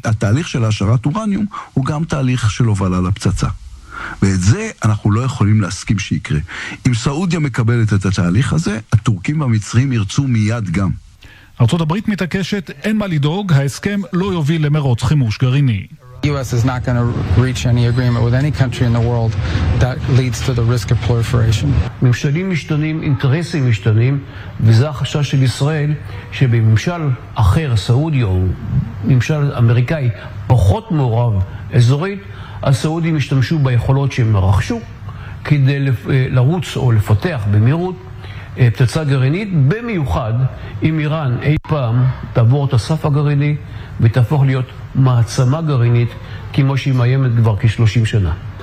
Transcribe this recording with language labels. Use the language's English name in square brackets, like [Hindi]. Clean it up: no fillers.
[Hebrew] התהליך של ההשערת אורניום הוא גם תהליך של הובלה לפצצה. ואת זה אנחנו לא יכולים להסכים שיקרה. אם סעודיה מקבלת את התהליך הזה, הטורקים והמצרים ירצו מיד גם. ארצות הברית מתעקשת, אין מה לדאוג, ההסכם לא יוביל למרוץ חימוש גרעיני. [English] U.S. is not going to reach any agreement with any country in the world that leads to the risk of proliferation. [Hebrew] ממשלים משתנים, אינטרסים משתנים, וזה החשש של ישראל שבממשל אחר, סעודי או ממשל אמריקאי, פחות מעורב אזורית, הסעודים השתמשו ביכולות שהם רכשו כדי לרוץ או לפתח במהירות פצצה גרעינית, במיוחד אם איראן אי פעם תעבור את הסף הגרעיני ותהפוך להיות מעצמה גרעינית כמו שהיא מאיימת כבר כ-30 שנה.